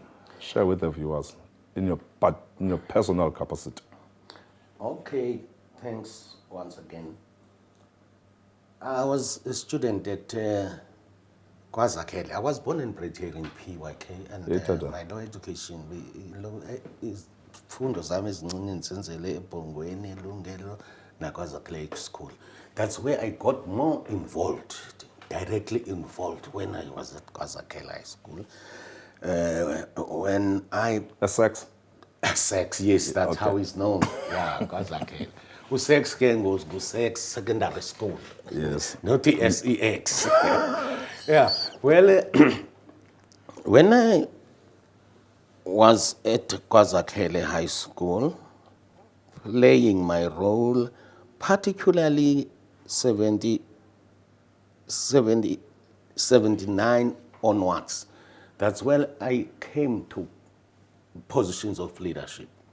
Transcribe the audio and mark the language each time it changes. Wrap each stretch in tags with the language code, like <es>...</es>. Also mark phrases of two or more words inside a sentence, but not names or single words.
<en>Share with the viewers in your personal capacity. Okay, thanks once again. I was a student at KwaZakhele. I was born and bred here in PYK, and my lower education,</en> <zu>fundo zami ezincinci ngisenzele eBhongweni, eLungelo, naKwaZakhele School.</zu> <en>That's where I got more involved, directly involved when I was at KwaZakhele High School. When I... Essex? Essex, yes, that's okay. How it's known. Yeah, KwaZakhele. Usex ke goes Sex Secondary School. Yes. Not the SEX. Yeah. Well, when I was at KwaZakhele High School, playing my role, particularly 79 onwards, that's when I came to positions of leadership.</en>